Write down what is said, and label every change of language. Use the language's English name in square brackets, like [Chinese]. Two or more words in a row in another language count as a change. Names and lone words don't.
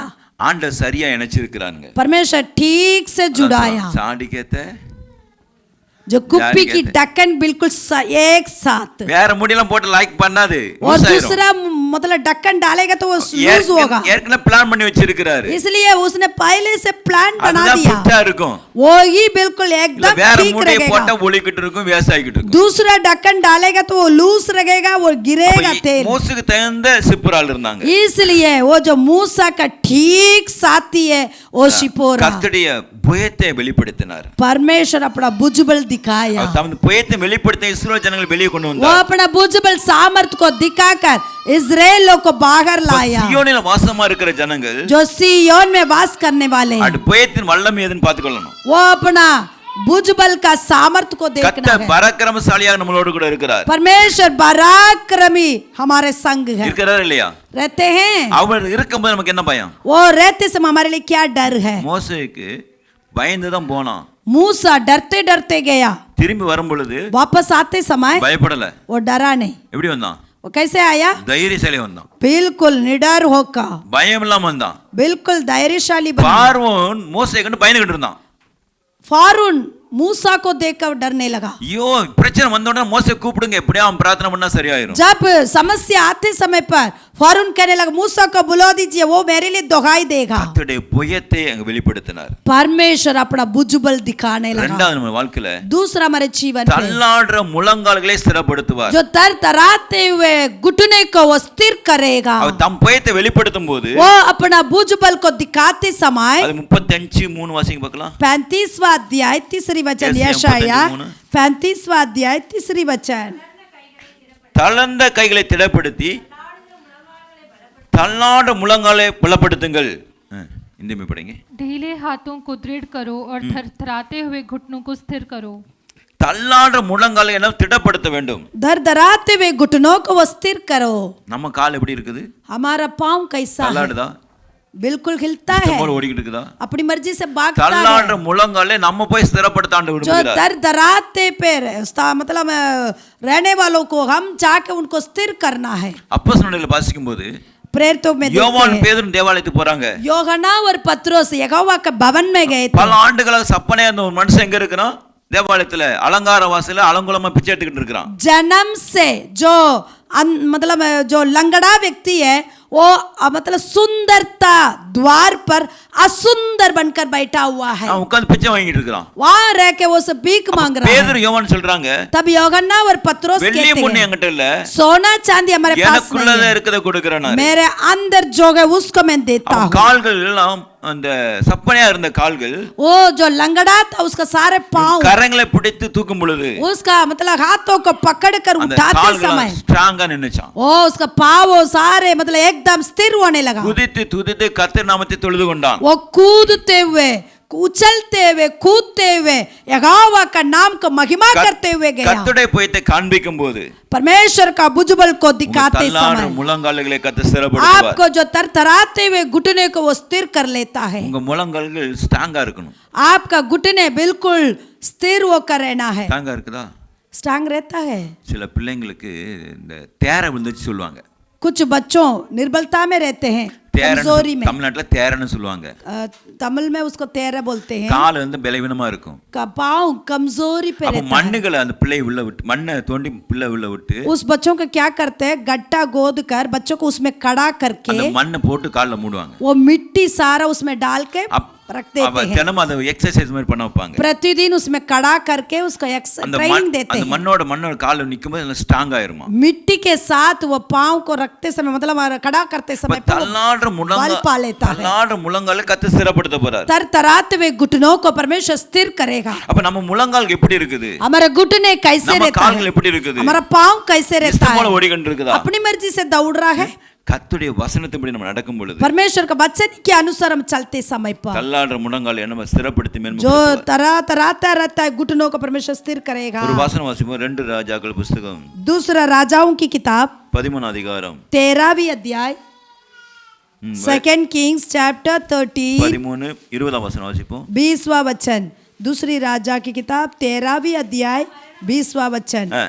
[Tamil] ஆண்டவர் சரியா இணைச்சிருக்காங்க. [Hindi] परमेश्वर ठीक से जुड़ाया. [Tamil] சாடி கேத்த [Hindi] जो कुप्पी की ढक्कन बिल्कुल एक साथ. [Tamil] வேற முடியெல்லாம் போட்டு லைக் பண்ணாது. [Hindi] और दूसरा मतलब ढक्कन डालेगा तो वो लूज होगा. [Tamil] ஏற்கனவே பிளான் பண்ணி வச்சிருக்காரு. [Hindi] इसलिए उसने पहले से प्लान बना दिया. [Tamil] அதுதான் இருக்கும். [Hindi] वो ही बिल्कुल एकदम ठीक [Tamil] வேற [Hindi] रहेगा. [Tamil] முடியை போட்டா ஒளிக்கிட்டு இருக்கும், வேசாயிக்கிட்டு இருக்கும். [Hindi] दूसरा ढक्कन डालेगा तो वो लूज रहेगा, वो गिरेगा तेल. [Tamil] மோசேக்கு தகுந்த சிப்ரால் இருந்தாங்க. [Hindi] इसलिए वो जो मूसा का ठीक साथी है वो शिपोरा. [Tamil] கர்த்தருடைய புயத்தை வெளிப்படுத்தினார். [Hindi] परमेश्वर अपना भुजबल दिखाया. [Tamil] தமது புயத்தை வெளிப்படுத்த இஸ்ரவேல் ஜனங்களை வெளியே கொண்டு [Hindi] वो [Tamil] வந்தார். [Hindi] अपना भुजबल सामर्थ को दिखाकर इस्राएलियों को बाहर लाया. [Tamil] சியோனில் வாசமா இருக்கிற ஜனங்கள் [Hindi] जो सिय्योन में वास करने वाले हैं, [Tamil] அந்த புயத்தின் வல்லமை எதுன்னு பார்த்துக்கொள்ளணும். [Hindi] वो अपना भुजबल का सामर्थ को देखना [Tamil] கர்த்தர் [Hindi] है. [Tamil] பராக்கிரமசாலியாக நம்மளோடு கூட இருக்கிறார். [Hindi] परमेश्वर पराक्रमी हमारे संग है. [Tamil] இருக்கிறார் இல்லையா? [Hindi] रहते हैं. [Tamil] அவர் இருக்கும்போது நமக்கு என்ன பயம்? [Hindi] वो रहते समय हमारे लिए क्या डर है? [Tamil] மோசேக்கு பயந்து தான் போனான். [Hindi] मूसा डरते डरते गया. [Tamil] திரும்பி வரும் பொழுது [Hindi] वापस आते समय [Tamil] பயப்படல. [Hindi] वो डरा नहीं. [Tamil] எப்படி வந்தான்? [Hindi] वो कैसे आया? [Tamil] தைரியசாலி வந்தான். [Hindi] बिल्कुल निडर होकर, [Tamil] பயம் இல்லாம வந்தான். [Hindi] बिल्कुल धैर्यशाली बना. [Tamil] பார்வோன் மோசே கண்டு பயந்துகிட்டு இருந்தான். [Hindi] फारून मूसा को देखकर डरने लगा. [Tamil] ஐயோ பிரச்சனை வந்த உடனே மோசே கூப்பிடுங்க, எப்படியா அவன் பிரார்த்தனை பண்ணா சரியாயிரும். [Hindi] जब समस्या आते समय पर फारून कहने लगा मूसा को बुला दीजिए, वो मेरे लिए दुहाई देगा. [Tamil] கர்த்தருடைய புயத்தை அங்க வெளிப்படுத்தினார். [Hindi] परमेश्वर अपना भुजबल दिखाने लगा. [Tamil] இரண்டாவது நம்ம வாழ்க்கையில [Hindi] दूसरा हमारे जीवन में [Tamil] தள்ளாடுற முழங்கால்களை ஸ்திரப்படுத்துவார். [Hindi] जो तरतराते हुए घुटने को वो स्थिर करेगा. [Tamil] அவர் தம் புயத்தை வெளிப்படுத்தும் போது [Hindi] वो अपना भुजबल को दिखाते समय [Tamil] அது 35:3 வாசிங்க பார்க்கலாம். [Hindi] 35वां अध्याय तीसरी वचन, यशाया 35वां अध्याय तीसरी वचन. [Tamil] தளர்ந்த கைகளை திடப்படுத்தி தள்ளாட முழங்காலை பலப்படுத்துங்கள். இந்திமே படிங்க. [Hindi] ढीले हाथों को दृढ़ करो और थरथराते हुए घुटनों को स्थिर करो. [Tamil] தள்ளாட முழங்காலை என்ன திடப்படுத்த வேண்டும். [Hindi] धरधराते हुए घुटनों को वो स्थिर करो. [Tamil] நம்ம கால் எப்படி இருக்குது? [Hindi] हमारा पांव कैसा है? [Tamil] தள்ளாடுதா? [Hindi] बिल्कुल हिलता है. [Tamil] போல ஓடிக்கிட்டு இருக்குதா? [Hindi] अपनी मर्जी से भागता है. [Tamil] தள்ளாட முழங்காலை நம்ம போய் ஸ்திரப்படுத்த ஆண்டு [Hindi] जो [Tamil] விடுகிறார். [Hindi] धरधराते पे मतलब रहने वालों को हम जाके उनको स्थिर करना है. [Tamil] அப்போஸ்தலர்களை வாசிக்கும்போது [Hindi] प्रेरितों में [Tamil] யோவான் பேதுரு தேவாலயத்துக்கு போறாங்க. [Hindi] யோகனா और पत्रोस यहोवा के भवन में गए थे. [Tamil] பல ஆண்டுகளாக சப்பனையா இருந்த ஒரு மனுஷன் எங்க இருக்கிறான்? தேவாலயத்துல அலங்கார வாசல்ல அலங்குலமா பிச்சை எடுத்துக்கிட்டு இருக்கிறான். [Hindi] जन्म से जो मतलब जो लंगड़ा व्यक्ति है वो मतलब सुंदरता द्वार पर असुंदर बनकर बैठा हुआ है। [Tamil] அவன் உட்கார்ந்து பிச்சை வாங்கிட்டு இருக்கான்। [Hindi] वहां रह के वो सब भीख मांग रहा है। [Tamil] பேதுரு யோவான் சொல்றாங்க, [Hindi] तब யோகन्ना और पत्रोस कहते [Tamil] வெள்ளி பொண்ணு [Hindi] हैं, [Tamil] என்கிட்ட இல்ல, [Hindi] सोना चांदी हमारे पास [Tamil] எனக்குள்ளத [Hindi] नहीं [Tamil] இருக்கத கொடுக்கறேன், [Hindi] मेरे अंदर जो है उसको मैं देता हूं। [Tamil] கால்கள் எல்லாம் அந்த சப்பனையா இருந்த கால்கள், [Hindi] वो जो लंगड़ा था उसका सारे पांव [Tamil] கரங்களை பிடித்து தூக்கும் பொழுது [Hindi] उसका मतलब हाथों को पकड़कर उठाते समय [Tamil] ஸ்ட்ராங்கா நின்னுச்சான்। [Hindi] ओ उसका पांव सारे मतलब एकदम स्थिर होने लगा। [Tamil] குதித்து துதித்து கர்த்தர் நாமத்தை தொழுது கொண்டான்। [Hindi] वो कूदते हुए उछलते हुए कूदते हुए यहोवा का नाम को महिमा करते हुए गया। [Tamil] கர்த்தருடைய புயத்தை காண்பிக்கும்போது, [Hindi] परमेश्वर का भुजबल को दिखाते समय [Tamil] முழங்கால்களை கர்த்தர் ஸ்திரப்படுத்துவார்। [Hindi] आपको जो तरतराते हुए घुटने को वो स्थिर कर लेता है। [Tamil] உங்க முழங்கால்கள் ஸ்ட்ராங்கா இருக்கணும்। [Hindi] आपका घुटने बिल्कुल स्थिर होकर रहना है। [Tamil] ஸ்ட்ராங்கா இருக்குதா? [Hindi] स्ट्रांग रहता है। [Tamil] சில பிள்ளைங்களுக்கு இந்த தேர விழுந்துச்சு சொல்லுவாங்க। [Hindi] कुछ बच्चों निर्बलता में रहते हैं, कमजोरी में। [Tamil] தமிழ்நாட்டுல தேரன்னு சொல்லுவாங்க। [Hindi] तमिल में उसको तेरा बोलते हैं। [Tamil] கால் வந்து பலவீனமா இருக்கும்। [Hindi] पांव कमजोरी पे रहता है। [Tamil] மண்ணுகளை அந்த பிள்ளை உள்ள விட்டு, மண்ணை தோண்டி பிள்ளை உள்ள விட்டு, [Hindi] उस बच्चों को क्या करते हैं, गड्ढा गोद कर बच्चों को उसमें कड़ा करके [Tamil] அந்த மண்ணை போட்டு கால்ல மூடுவாங்க। [Hindi] वो मिट्टी सारा उसमें डाल के रख देते हैं। [Tamil] தினமும் அதை எக்ஸர்சைஸ் மாதிரி பண்ண வைப்பாங்க। [Hindi] प्रतिदिन उसमें कड़ा करके उसको ट्रेनिंग देते हैं। [Tamil] அந்த மண்ணோட கால்ல நிக்கும்போது அது ஸ்ட்ராங் ஆயிருமா। [Hindi] मिट्टी के साथ वो पांव को रखते समय मतलब कड़ा करते समय [Tamil] தள்ளாடுற முழங்கால கர்த்தர் ஸ்திரப்படுத்த போறார்। [Hindi] तरतराते हुए घुटनों को परमेश्वर स्थिर करेगा। [Tamil] அப்ப நம்ம முழங்கால் எப்படி இருக்குது? [Hindi] हमारा घुटने कैसे रहता है? [Tamil] கால்கள் எப்படி இருக்குது? [Hindi] हमारा पांव कैसे रहता है? [Tamil] இஷ்டமோட ஓடிக்கிட்டு இருக்குதா? [Hindi] अपनी मर्जी से दौड़ रहा है? [Tamil] கர்த்தருடைய வசனத்தின்படி நம்ம நடக்கும் பொழுது, [Hindi] परमेश्वर का वचन के अनुसार हम चलते समय पर [Tamil] தள்ளாடுற முழங்கால் நம்ம ஸ்திரப்படுத்தி [Hindi] जो तराता रहता है घुटनों को परमेश्वर स्थिर करेगा। [Tamil] ஒரு வசனம் வாசிப்போம்। 2 ராஜாக்கள் புத்தகம் [Hindi] दूसरा राजाओं की किताब [Tamil] 13 அதிகாரம் [Hindi] 13वीं अध्याय, [English] second Kings chapter 13 [Tamil] 13 20 வசனம் வாசிப்போம்। [Hindi] 20वां वचन, दूसरी राजा की किताब 13वीं अध्याय 20वां वचन।